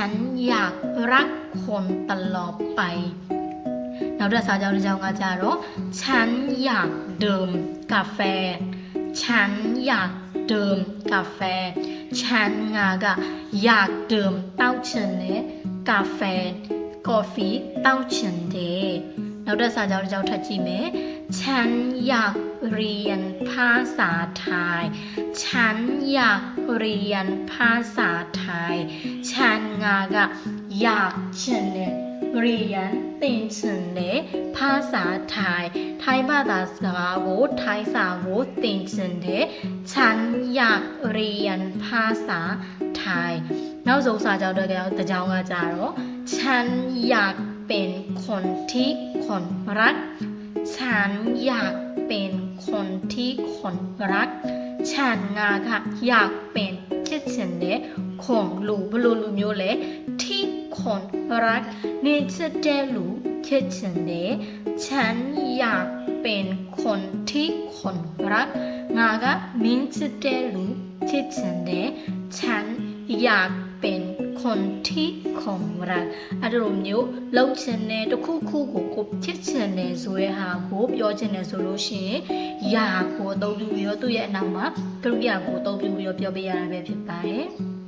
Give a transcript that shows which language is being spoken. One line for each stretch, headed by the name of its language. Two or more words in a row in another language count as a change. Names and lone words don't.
Thai: นอยากรักคนตลอดไป
Burmese: နောက်တစ်စာကြောင်းတစ်ကြောင်းကကြတော့
Thai: ฉันอยากดื่มกาแฟฉันอยากดื่มกาแฟฉัน
Burmese: ငါက
Thai: อยากดื่ม
Burmese: တောက်ချင်တဲ့กาแฟကော်ဖီတောက်ချင်တယ်နောက်တစ်စာကြောင်းတစ်ကြောင်းထပ်ကြည့်မယ်
Thai: ฉันอยาก เรียนภาษาไทยฉันอยากเรียนภาษาไทยฉันငါကอยากချင်တဲ့เรียนသင်ချင်တဲ့ภาษาไทย
Burmese: ထိုင်းဘာသာစကားကိုထိုင်း စာကိုသင်ချင်တဲ့
Thai: ฉันอยากเรียนภาษาไทย
Burmese: နောက်ဆုံးစာကြောင်းတစ်ကြောင်းကကြတော့
Thai: ฉันอยากเป็นคนที่ คนรักฉันอยากเป็นคนที่คนรักฉันငါကอยากเป็นဖြစ်ချင်တဲ့คนလူဘ
Burmese: ယ်လိုလူမျိုးလဲ
Thai: ที่คนรัก
Burmese: နေချစ်တဲ့လူဖြစ်ချင်တယ်
Thai: ฉันอยากเป็นคนที่คนรัก
Burmese: ငါကမင်းချစ်တဲ့လူဖြစ်ချင်တယ်
Thai: ฉันอยากเป็นคนที่คนรัก
Burmese: အဲ့လိုမျိုးလှုပ်ချင်တဲ့တစ်ခုခုကိုဖြစ်ချင်တယ်ဆိုတဲ့ဟာကိုပြောချင်တယ်ဆိုလို့ရှိရင်ယာကိုအသုံးပြုပြီးတော့သူ့ရဲ့အနောက်မှာကရိယာကိုအသုံးပြုပြီးတော့ပြောပေးရတာပဲဖြစ်ပါတယ်